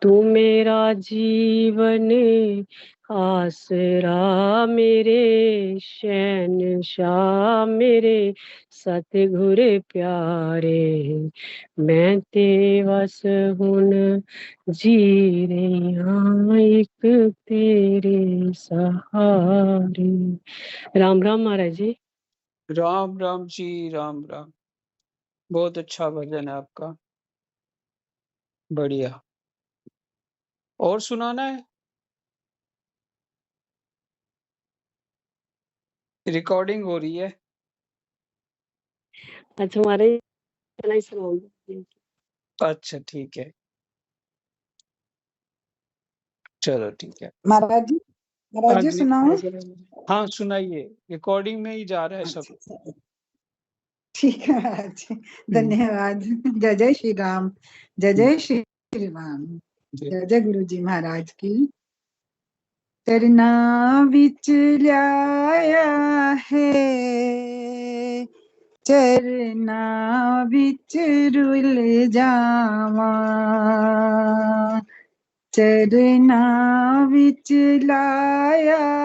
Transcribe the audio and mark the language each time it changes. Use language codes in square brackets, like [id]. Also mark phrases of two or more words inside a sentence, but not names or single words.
[pa] ਤੂ ਮੇਰਾ ਜੀਵਨ ਆਸਰਾ ਮੇਰੇ ਸ਼ਹਿਨਸ਼ਾਹ ਮੇਰੇ ਸਤਿਗੁਰ ਪਿਆਰੇ ਮੈਂ ਤੇ ਬਸ ਹੁਣ ਜੀ ਰਹੀ ਹਾਂ ਏਕ ਤੇਰੇ ਸਹਾਰੇ। [hi] राम राम महाराज जी। राम राम जी, राम राम। बहुत अच्छा भजन है आपका, बढ़िया। और सुनाना है? रिकॉर्डिंग हो रही है। अच्छा महाराज इतना ही सुनाऊंगी। अच्छा ठीक है, चलो ठीक है। महाराज जी, महाराज जी सुनाओ। हाँ सुनाइए, रिकॉर्डिंग में ही जा रहा है सब। अच्छा, ठीक है महाराज जी, हम्म, धन्यवाद। जय जय श्री राम, जय जय श्री राम, जी। जय जय गुरु जी महाराज की। [pa] ਚਰਨਾ ਵਿਚ ਲਿਆਇਆ ਹੈ, ਚਰਨਾ ਵਿਚ ਰੁਲ ਜਾਵਾ, ਚਰਨਾ ਵਿਚ ਲਾਇਆ